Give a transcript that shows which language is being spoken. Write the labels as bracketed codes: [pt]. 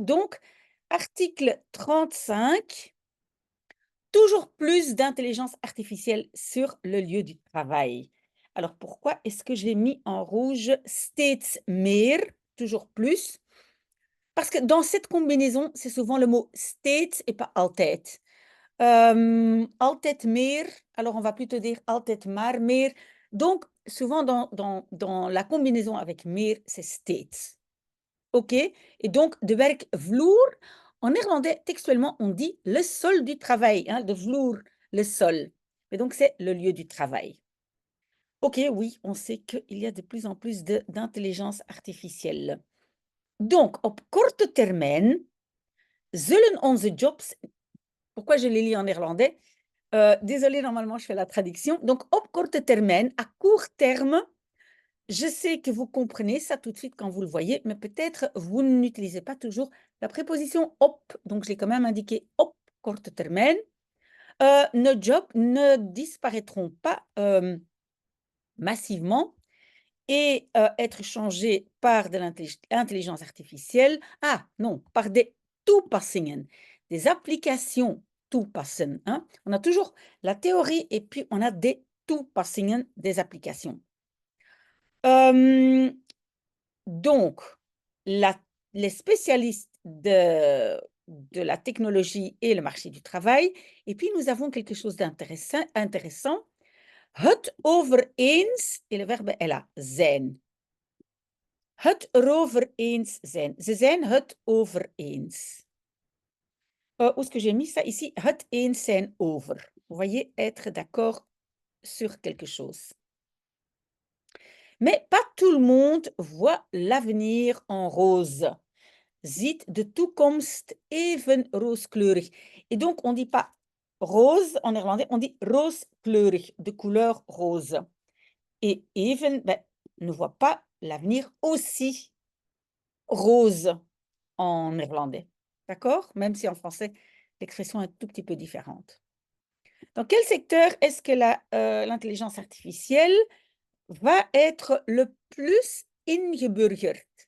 [fr] Donc, article 35. Toujours plus d'intelligence artificielle sur le lieu du travail. Alors pourquoi est-ce que j'ai mis en rouge [nl] steeds meer, [fr] toujours plus? Parce que dans cette combinaison, c'est souvent le mot steeds et pas altijd. [nl] Altijd meer, [fr] alors on va plutôt dire [nl] altijd maar meer. [fr] Donc souvent dans la combinaison avec meer, c'est steeds. OK? Et donc [nl] de werkvloer, [fr] en néerlandais, textuellement, on dit le sol du travail, hein, [nl] de vloer, [fr] le sol. Et donc, c'est le lieu du travail. OK, oui, on sait qu'il y a de plus en plus d'intelligence artificielle. [nl] Donc, op korte termijn zullen onze jobs. [fr] Pourquoi je les lis en néerlandais? Désolée, normalement, je fais la traduction. Donc, [nl] op korte termijn, [fr] à court terme, je sais que vous comprenez ça tout de suite quand vous le voyez, mais peut-être vous n'utilisez pas toujours la préposition op, donc je l'ai quand même indiqué op korte termijn. Nos jobs ne disparaîtront pas massivement et être changés par de l'intelligence artificielle. Ah non, par des toepassingen, des applications toepassen. Hein. On a toujours la théorie et puis on a des toepassingen, des applications. Donc, les spécialistes de la technologie et le marché du travail. Et puis, nous avons quelque chose d'intéressant. [nl] Het over eens, [fr] et le verbe est là, zijn. [nl] Het erover eens zijn. Ze zijn het over eens. [fr] Où est-ce que j'ai mis ça ici? [nl] Het eens zijn over. [fr] Vous voyez, être d'accord sur quelque chose. Mais pas tout le monde voit l'avenir en rose. [nl] Ziet de toekomst even rooskleurig. [fr] Et donc, on ne dit pas rose en néerlandais, on dit rooskleurig, de couleur rose. Et even ne voit pas l'avenir aussi rose en néerlandais. D'accord? Même si en français, l'expression est un tout petit peu différente. Dans quel secteur est-ce que l'intelligence artificielle va être le plus ingeburgerd?